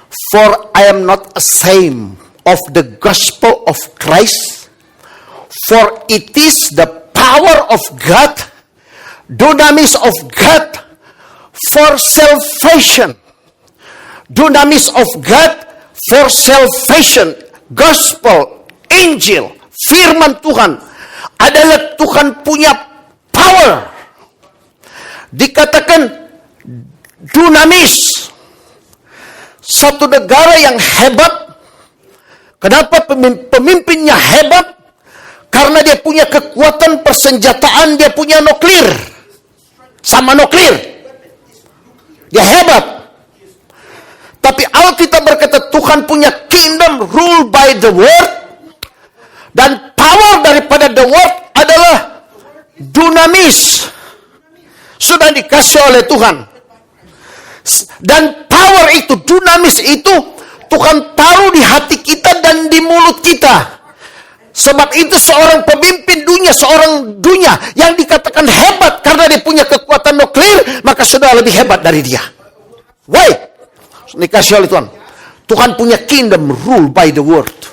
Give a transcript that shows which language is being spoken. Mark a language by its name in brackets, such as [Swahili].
[English] For I am not ashamed of the gospel of Christ, for it is the power of God, dunamis of God, for salvation. Dunamis of God for salvation. [Indonesian] Gospel, Injil, firman Tuhan adalah Tuhan punya power. Dikatakan dunamis. Satu negara yang hebat. Kenapa pemimpinnya hebat? Karena dia punya kekuatan persenjataan, dia punya nuklir. Sama nuklir. Dia hebat. Tapi Alkitab berkata Tuhan punya [English] kingdom rule by the word. [Indonesian] Dan power daripada the word adalah dunamis. Sudah dikasih oleh Tuhan. Dan power itu, dunamis itu, Tuhan taruh di hati kita dan di mulut kita. Sebab itu seorang pemimpin dunia, seorang dunia yang dikatakan hebat karena dia punya kekuatan nuklir, maka sudah lebih hebat dari dia. Why? Dikasih oleh Tuhan. Tuhan punya [English] kingdom rule by the word.